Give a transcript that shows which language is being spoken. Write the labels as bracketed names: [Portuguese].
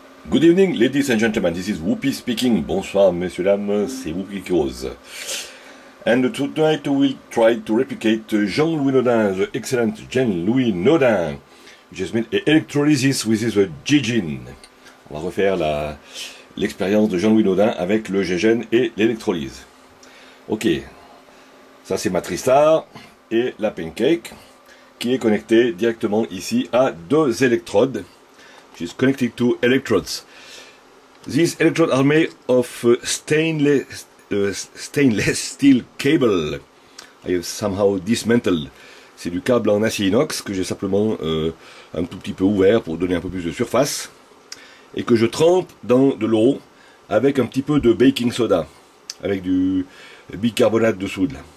[English] Good evening, ladies and gentlemen, this is Whoopi speaking. [French] Bonsoir, messieurs, dames, c'est Whoopi qui cause. [English] And tonight we will try to replicate Jean-Louis Naudin, the excellent Jean-Louis Naudin, which has made electrolysis with his G-Gin. [French] On va refaire l'expérience de Jean-Louis Naudin avec le G-Gin et l'électrolyse. Ok, ça c'est ma Tristar et la Pancake qui est connectée directement ici à deux électrodes. [English] She's connected to electrodes. These electrodes are made of stainless steel cable. I have somehow dismantled. [French] C'est du câble en acier inox que j'ai simplement un tout petit peu ouvert pour donner un peu plus de surface et que je trempe dans de l'eau avec un petit peu de baking soda, avec du bicarbonate de soude.